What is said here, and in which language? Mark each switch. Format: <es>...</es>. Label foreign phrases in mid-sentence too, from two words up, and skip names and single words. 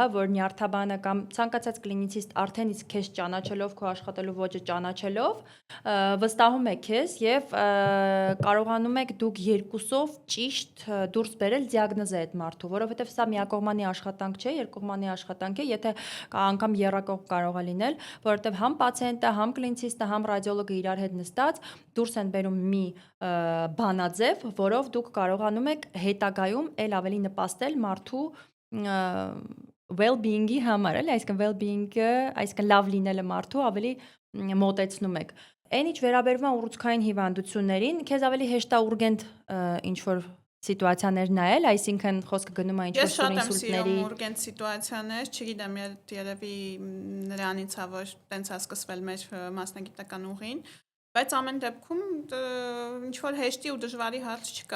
<hy>որ նյարդաբանը կամ ցանկացած կլինիցիստ արդեն իսկ քեզ ճանաչելով, քո աշխատելու ոճը ճանաչելով, վստահում է քեզ եւ կարողանում եք դուք երկուսով ճիշտ դուրս բերել դիագնոզը այդ մարդու, որովհետեւ սա միակողմանի աշխատանք չէ, երկկողմանի աշխատանք է, եթե անգամ եռակողմ կարող է լինել, որովհետեւ համ պացիենտը, համ կլինիցիստը, համ ռադիոլոգը իրար հետ նստած դուրս են բերում մի բանաձև, որով դուք կարողանում եք հետագայում ել ավելի նպաստել մարդու well-being-ի համար, էլի, այսինքն well-being-ը, այսինքն լավ լինելը մարդու ավելի մոտեցնում եք։ Այն ինչ վերաբերվում է ուռուցքային հիվանդություններին, քեզ ավելի հեշտ է ուրգենտ ինչ-որ սիտուացիաներ նայել, այսինքն խոսքը գնում է ինչ-որ Ես շատ եմ ինսուլտների սիրում ուրգենտ սիտուացիաներ, չգիտեմ, երևի նրանից է, որ տենց է սկսվել մեր մասնագիտական ուղին, բայց ամեն դեպքում ինչ-որ հեշտի ու դժվարի հարց չկա։</hy>